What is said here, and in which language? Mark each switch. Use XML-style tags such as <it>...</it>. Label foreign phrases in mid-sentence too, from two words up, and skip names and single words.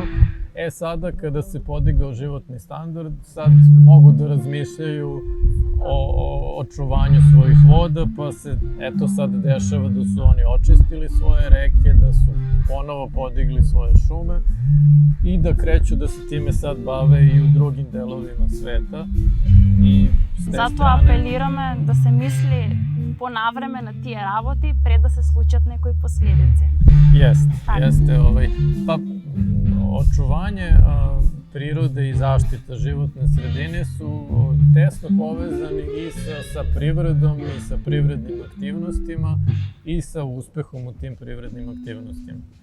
<sr>Sada kada se podigao životni standard, sad mogu da razmišljaju o očuvanju svojih voda, pa se sad dešava da su oni očistili svoje reke, da su ponovo podigli svoje šume i da kreću da se time sad bave i u drugim delovima sveta.</sr> <mk>Zato апелираме да се мисли понавреме на тие работи пред да се случат некои последици.</mk> <sr>Jeste. Pa očuvanje prirode i zaštita životne sredine su tesno povezani i sa privredom i sa privrednim aktivnostima i sa uspehom u tim privrednim aktivnostima.</sr>